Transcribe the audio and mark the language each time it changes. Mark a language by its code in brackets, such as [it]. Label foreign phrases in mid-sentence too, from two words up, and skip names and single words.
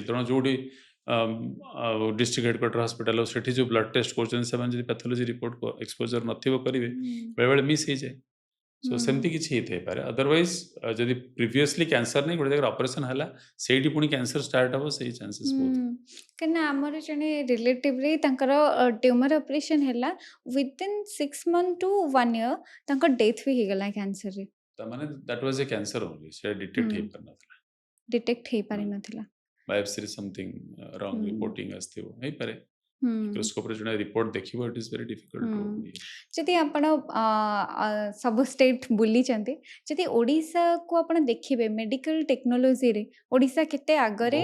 [or] ତେଣୁ ଯୋଉଠି [en] district headquarter hospital [or] ସେଠି ଯୋଉ [en] blood test [or] କରୁଛନ୍ତି ସେମାନେ ଯଦି [en] pathology report exposure [or] ନଥିବ କରିବେ, ହୁଁ ବେଳେବେଳେ ମିସ୍ ହେଇଯାଏ। ସୋ ହୁଁ ସେମିତି କିଛି ହେଇଥାଇପାରେ। ଅଦରୱାଇଜ ଯଦି ପ୍ରିଭିୟସଲି କ୍ୟାନ୍ସର ନେଇ ଗୋଟେ ଜାଗାରେ ଅପରେସନ ହେଲା ସେଇଠି ପୁଣି [en] cancer start [or] ହବ ସେଇ ଚାନ୍ସେସ୍ ବହୁତ। କାହିଁକିନା ଆମର ଜଣେ ରିଲେଟିଭରେ ତାଙ୍କର [en] tumor operation [or] ହେଲା [en] within 6 months to 1 year [or] ତାଙ୍କ ଡେଥ୍ ବି ହେଇଗଲା କ୍ୟାନ୍ସରରେ। [en] ତାମାନେ that was a cancer only, [or] ସେ ଡିଟେକ୍ଟ ହେଇପାରିନଥିଲା। ଡିଟେକ୍ଟ ହେଇପାରିନଥିଲା। [en] biopsyରେ something wrong ହୁଁ [or] ରିପୋର୍ଟିଂ ଆସିଥିବ ହେଇପାରେ। ହୁଁ ମାଇକ୍ରୋସ୍କୋପରେ ଜଣେ ରିପୋର୍ଟ ଦେଖିବ, [en] it is very difficult to. [or] ହୁଁ ଯଦି ଆପଣ ସବୁ ଷ୍ଟେଟ୍ ବୁଲିଛନ୍ତି, ଯଦି ଓଡ଼ିଶାକୁ ଆପଣ ଦେଖିବେ [en] medical technologyରେ [or] ଓଡ଼ିଶା କେତେ ଆଗରେ